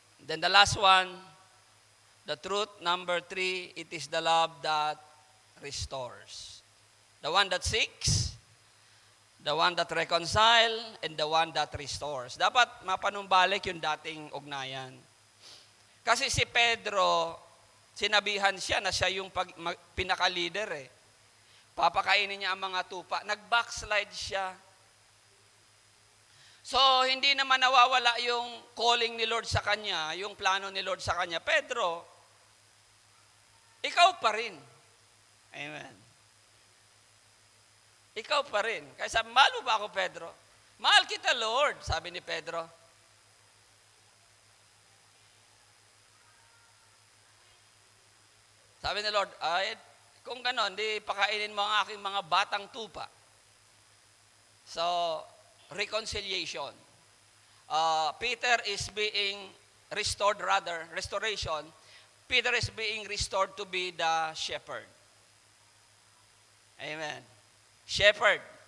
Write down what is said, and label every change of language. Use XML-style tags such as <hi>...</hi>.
<en>Then the last one, the truth, number 3, it is the love that restores. The one that seeks, the one that reconcile, and the one that restores.</en> <tl>Dapat mapanumbalik yung dating ugnayan. Kasi si Pedro, sinabihan siya na siya yung pinaka-leader eh. Papakainin niya ang mga tupa. Nag-backslide siya. So, hindi naman nawawala yung calling ni Lord sa kanya, yung plano ni Lord sa kanya. Pedro, ikaw pa rin. Amen. Ikaw pa rin. Kaya sabi, mahal mo ba ako, Pedro? Mahal kita, Lord, sabi ni Pedro. Sabi ni Lord, ay, kung gano'n, di pakainin mo ang aking mga batang tupa.</tl> <en>So, reconciliation. Peter is being restored, restoration. Peter is being restored to be the shepherd. Amen. Shepherd.</en>